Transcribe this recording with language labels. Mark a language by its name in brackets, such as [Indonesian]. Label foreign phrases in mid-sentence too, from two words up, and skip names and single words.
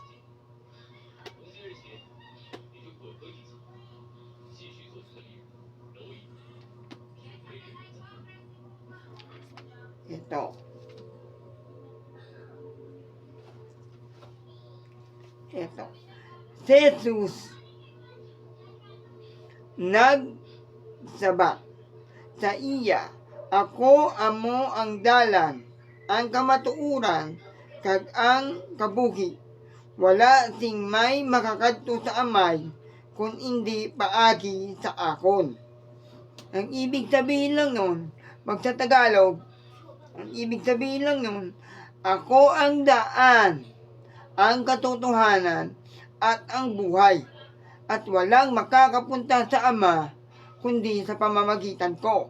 [Filipino] Ito. [Hiligaynon] Si Jesus nagsaba sa iya, ako amo ang dalan, ang kamatuuran, kag ang kabuhi. Wala sing may makakadto sa amay, [Filipino] kung hindi [Hiligaynon] paagi sa akon. [Filipino] Ang ibig sabihin lang nun, pag sa Tagalog, ang ibig sabihin lang nun, ako ang daan, ang katotohanan, at ang buhay. At walang makakapunta sa Ama, kundi sa pamamagitan ko.